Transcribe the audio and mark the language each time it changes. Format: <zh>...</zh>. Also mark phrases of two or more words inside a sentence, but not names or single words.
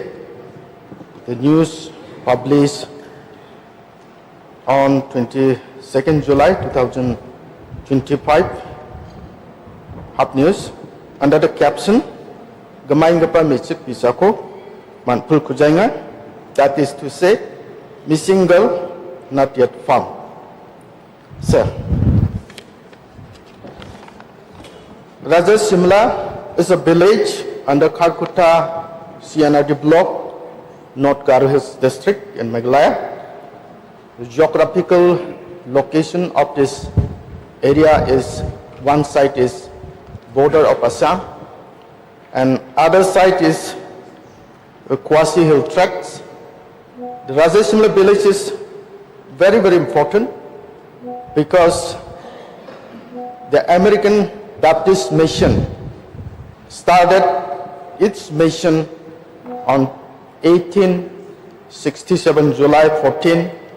<en>The news published on 22nd July 2025, Hub News, under the caption Gamaingapa Michik Bisako Manpul Kujainga, that is to say, missing girl not yet found. Sir, Raja Samla is a village under Kharkuta CNRD block, North Garo Hills district in Meghalaya. The geographical location of this area is, one side is border of Assam and other side is a quasi hill tracts. The Raja Samla village is very, very important because the American Baptist Mission started its mission on 1867, July 14.</en>